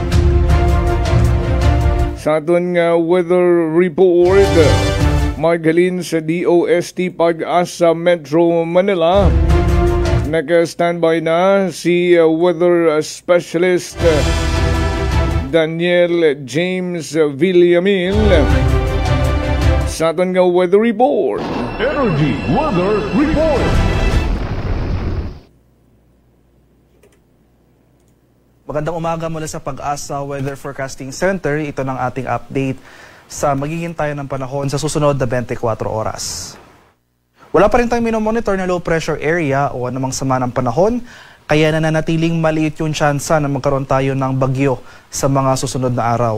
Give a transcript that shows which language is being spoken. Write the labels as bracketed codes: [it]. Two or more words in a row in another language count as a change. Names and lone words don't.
[hil] Sa aton nga weather report, maghalin sa DOST Pag-asa Metro Manila. [tl] Naka-standby na si [en] weather specialist [tl] Daniel James Villamil. [hil] Sa aton nga weather report. Energy Weather Report. [tl] Magandang umaga mula sa Pag-asa Weather Forecasting Center. Ito ng ating update sa magiging tayo ng panahon sa susunod na 24 oras. Wala pa rin tayong minomonitor na [en] low pressure area [tl] o anumang sama ng panahon, kaya nananatiling maliit yung tsansa na magkaroon tayo ng bagyo sa mga susunod na araw.